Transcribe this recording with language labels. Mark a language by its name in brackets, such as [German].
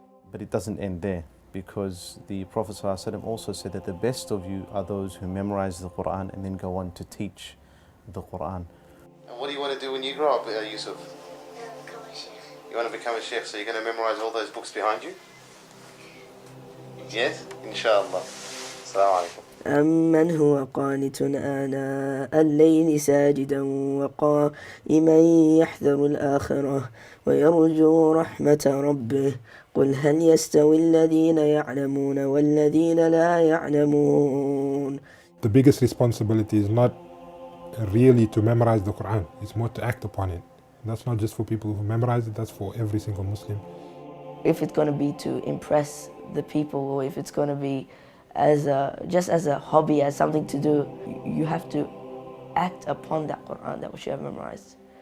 [English] But it doesn't end there, because the Prophet ﷺ also said that the best of you are those who memorize the Quran and then go on to teach the Quran. And what do you want to do when you grow up, Yusuf? Become a sheikh. You want to become a sheikh, so you're going to memorize all those books behind you? Yes? Inshallah. Assalamu alaikum. [Arabic] أمن هو قانت آناء الليل ساجدا وقائما يحذر الآخرة ويرجو رحمة ربه قل هل يستوي الذين يعلمون والذين لا يعلمون. [English] The biggest responsibility is not really to memorize the Quran, it's more to act upon it. And that's not just for people who memorize it, that's for every single Muslim. if it's going to be to impress the people, or if it's going to be just as a hobby, as something to do, you have to act upon that Quran that which you have memorized.